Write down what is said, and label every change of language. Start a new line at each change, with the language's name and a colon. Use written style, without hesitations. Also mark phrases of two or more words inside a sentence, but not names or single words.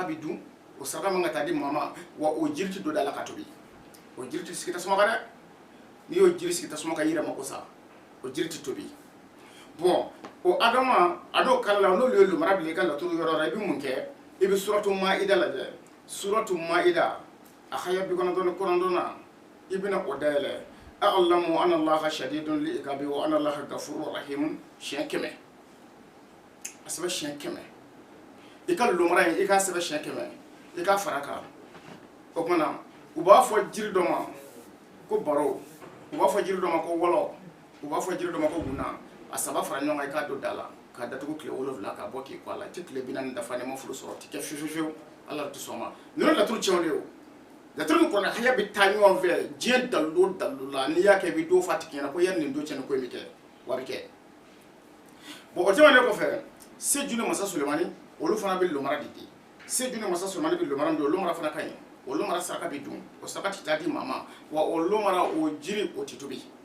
Bambara: bɛ dun o saraka man ka taa di maa ma wa o jiri tɛ don da la ka tobi o jiri tɛ sigi tasuma kan dɛ n'i y'o jiri sigi tasuma kan i yɛrɛ mako sa o jiri tɛ tobi bon o adama a n'o kalala n'olu ye lomara bila i ka laturu yɔrɔ la i bɛ mun kɛ i bɛ suratu maida lajɛ suratu maida a haya 99 na i bɛna o dayɛlɛ
Arabic: اعلموا أن الله شديد العقاب وأن الله غفور رحيم
Bambara: siɲɛ 100 a sɛbɛn siɲɛ 100 i ka lomara in i k'a sɛbɛn siɲɛ 100 i k'a fara kan o kumana u b'a fɔ jiri dɔ ma ko baro u b'a fɔ jiri dɔ ma ko wɔlɔ u b'a fɔ jiri dɔ ma ko guna a saba fara ɲɔgɔn kan i k'a don da la k'a datugu tile 7 k'a bɔ k'i kɔ a la i tɛ tile 40 dafa n'i ma furu sɔrɔ o tɛ kɛ fiyewu ala tɛ sɔn ma ninnu laturu tiɲɛw de ye o laturu min kɔnɔ haya bɛ taa ɲɔgɔn fɛ diɲɛ dalu o dalu la n'i y'a kɛ i bɛ don fa tigi ɲɛna ko yanni nin don cɛ nin ko in bɛ kɛ wa a bɛ kɛ bon o tɛmɛnen kɔfɛ Seju ni masa Sulemani olu fana bɛ lomara de di Seju ni masa Sulemani bɛ lomara min di o lomara fana ka ɲi o lomara saraka bɛ dun o saraka tɛ taa di maa ma wa o lomara o jiri o tɛ tobi